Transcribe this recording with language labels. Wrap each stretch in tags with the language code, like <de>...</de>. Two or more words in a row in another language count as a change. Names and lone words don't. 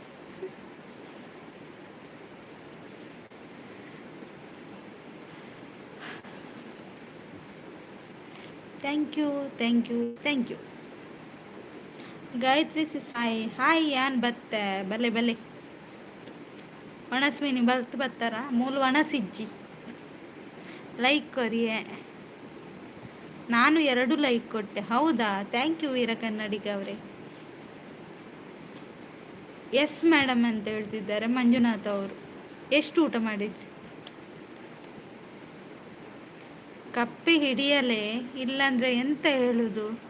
<en>Thank you.</en> <tcy>ಗಾಯತ್ರಿ ಸಿಸ್ ಹಾಯ್ ಯಾನ್ ಬತ್ತೆ ಬಲೆ ಒಣಸ್ಮಿನಿ ಬತ್ತಾರ ಮೂಲ ಒಣಸಿಜ್ಜಿ ಲೈಕ್ ಕೊರಿಯೆ.</tcy> <kn>ನಾನು 2 ಲೈಕ್ ಕೊಟ್ಟೆ. ಹೌದಾ?</kn> <en>Thank you</en> <kn>ವೀರ ಕನ್ನಡಿಗ ಅವರೇ.</kn> <en>Yes madam</en> <kn>ಅಂತ ಹೇಳ್ತಿದ್ದಾರೆ ಮಂಜುನಾಥ್ ಅವರು. ಎಷ್ಟು ಊಟ ಮಾಡಿದ್ರಿ? ಕಪ್ಪೆ ಹಿಡಿಯಲೇ ಇಲ್ಲಾಂದ್ರೆ ಎಂತ ಹೇಳುದು?</kn>